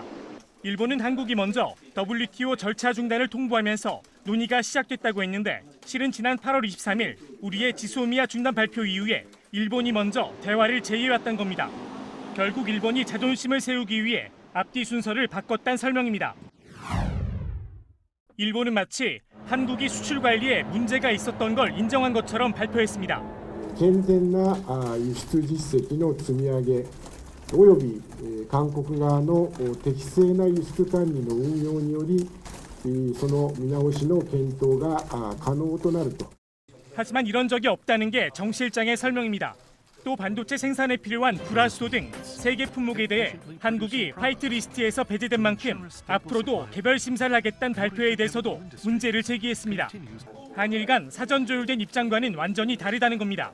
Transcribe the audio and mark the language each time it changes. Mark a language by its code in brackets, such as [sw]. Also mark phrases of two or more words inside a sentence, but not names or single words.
[ko] 일본은 한국이 먼저 WTO 절차 중단을 통보하면서 논의가 시작됐다고 했는데 실은 지난 8월 23일 우리의 지소미아 중단 발표 이후에 일본이 먼저 대화를 제의해왔던 겁니다. 결국 일본이 자존심을 세우기 위해 앞뒤 순서를 바꿨다는 설명입니다. 일본은 마치 한국이 수출 관리에 문제가 있었던 걸 인정한 것처럼 발표했습니다. [ja] 健全な輸出実績の積み上げおよび韓国側の適正な輸出管理の運用によりその見直しの検討が可能となると. [ko] 하지만 이런 적이 없다는 게 정 실장의 설명입니다. 또 반도체 생산에 필요한 불화수소 등 세계 품목에 대해 한국이 화이트리스트에서 배제된 만큼 앞으로도 개별 심사를 하겠다는 발표에 대해서도 문제를 제기했습니다. 한일 간 사전 조율된 입장과는 완전히 다르다는 겁니다.